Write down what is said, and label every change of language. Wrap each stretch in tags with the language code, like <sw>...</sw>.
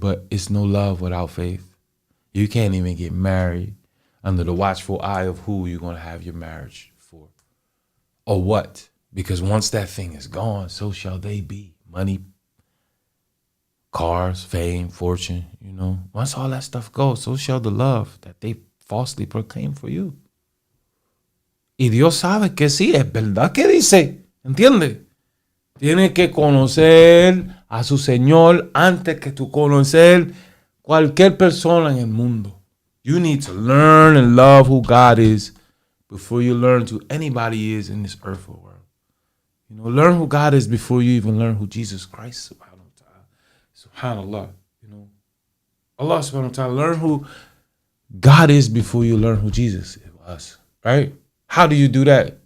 <en>But it's no love without faith. You can't even get married under the watchful eye of who you're going to have your marriage for. Or what? Because once that thing is gone, so shall they be. Money, cars, fame, fortune, Once all that stuff goes, so shall the love that they falsely proclaim for you.</en> <es>Y Dios sabe que sí, es verdad que dice, ¿entiendes? Tienes que conocer a su Señor antes que tú conocer cualquier persona en el mundo.</es> <en>You need to learn and love who God is before you learn who anybody is in this earthly world. Learn who God is before you even learn who Jesus Christ is.</en> <ar>SubhanAllah, Allah subhanahu wa ta'ala,</ar> <en>learn who God is before you learn who Jesus was, right? How do you do that?</en>